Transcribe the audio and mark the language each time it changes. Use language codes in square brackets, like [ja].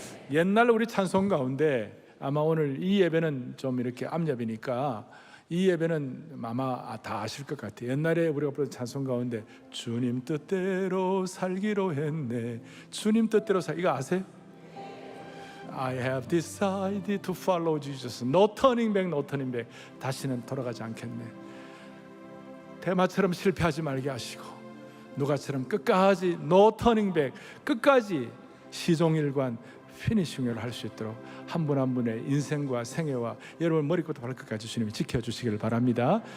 [ko] 옛날 우리 찬송 가운데 아마 오늘 이 예배는 좀 이렇게 암예배니까 이 예배는 아마 다 아실 것 같아요. 옛날에 우리가 부른 찬송 가운데 주님 뜻대로 살기로 했네. 주님 뜻대로 이거 아세요? [en] I have decided to follow Jesus. No turning back, no turning back. [ko] 다시는 돌아가지 않겠네. 대마처럼 실패하지 말게 하시고 누가처럼 끝까지 [en] no turning back, [ko] 끝까지 시종일관 피니싱을 할 수 있도록 한 분 한 분의 인생과 생애와 여러분 머리부터 발끝까지 주님이 지켜주시기를 바랍니다.